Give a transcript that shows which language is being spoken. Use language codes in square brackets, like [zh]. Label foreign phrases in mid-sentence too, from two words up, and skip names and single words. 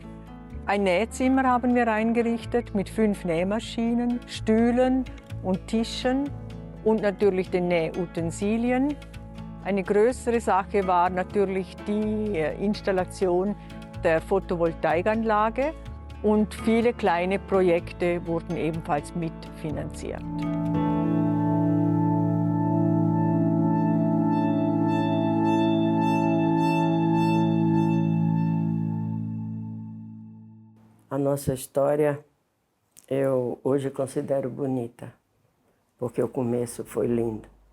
[de] Ein Nähzimmer haben wir eingerichtet mit 5 Nähmaschinen, Stühlen und Tischen und natürlich den Nähutensilien. Eine größere Sache war natürlich die Installation der Photovoltaikanlage und viele kleine Projekte wurden ebenfalls mitfinanziert. [pt] A nossa história eu hoje considero bonita, porque o começo foi lindo.